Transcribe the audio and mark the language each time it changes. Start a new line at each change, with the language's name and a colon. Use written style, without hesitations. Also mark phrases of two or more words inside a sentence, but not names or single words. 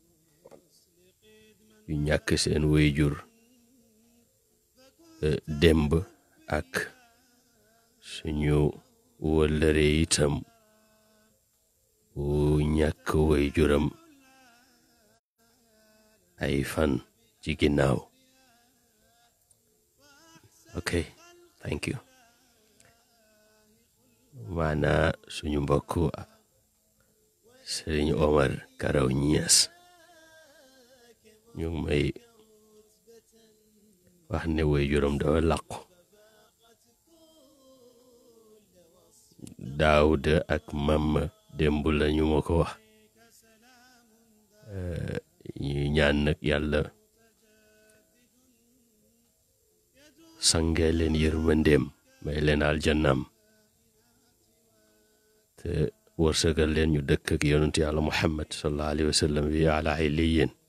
Wolof: yu ñàkk seen wayjur démb ak suñu wëllëre itam wu ñàkk wayjuram ay fan ci ginnaaw.
English: Okay, thank you.
Wolof: Maana suñu mbokk Sëriñ Omar Karaw Ñas ñu ngi may wax ne wayjuram dafa làqu Daawuda ak Mama démb lañu ma ko wax ñu ñaan nag yàlla sange leen yërmandeem may leen aljannaam te wërsëgal leen ñu dëkk ak yonent yàlla Muhammad
Arabic: صلى الله عليه وسلم
Wolof: bi
Arabic: على عليين